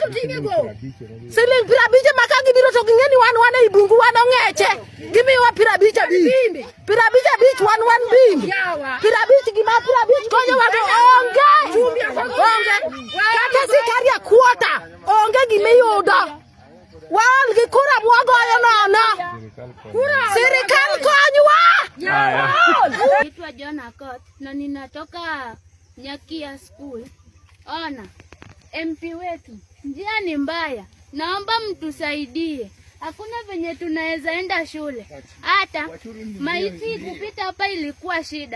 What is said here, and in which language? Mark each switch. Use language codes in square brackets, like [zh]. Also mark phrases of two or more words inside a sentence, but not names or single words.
[luo] Siling 50 maka gibiro to ging'eni wan e bungu wan ong'eche. Gimiwa 50 abich. 50 abich wan bimbi. 50 gima 50 konyo wa to onge. Kata sikaria kuota. Onge gimiyudo. Wal gi kura mwagoyo nono. Serikali konywa. [sw] Naitwa John Akot na ninatoka Nyakia School. Ona, MP wetu, njia ni mbaya. Naomba mtusaidie. Hakuna venye tunaweza enda shule. Hata maiti kupita hapa ilikuwa shida.